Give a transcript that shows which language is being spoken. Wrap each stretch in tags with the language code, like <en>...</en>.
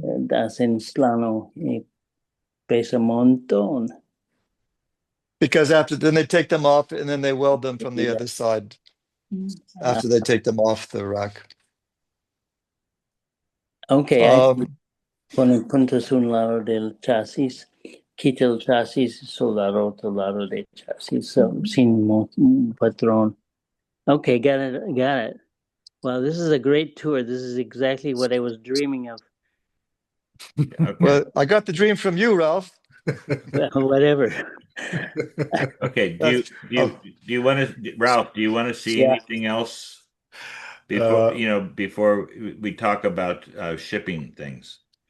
<es>Hacen plano y pesa un montón.</es> <en>Because then they take them off and then they weld them from the other side after they take them off the rack.</en> <es>Okay, ponen puntos un lado del chasis, quita el chasis, soldar otro lado del chasis, sin patrón.</es> <en>Okay, got it. Wow, this is a great tour. This is exactly what I was dreaming of. Okay. Well, I got the dream from you, Ralph. Well, whatever. Okay. Do you want to, Ralph? Do you want to see anything else before we talk about shipping things?</en>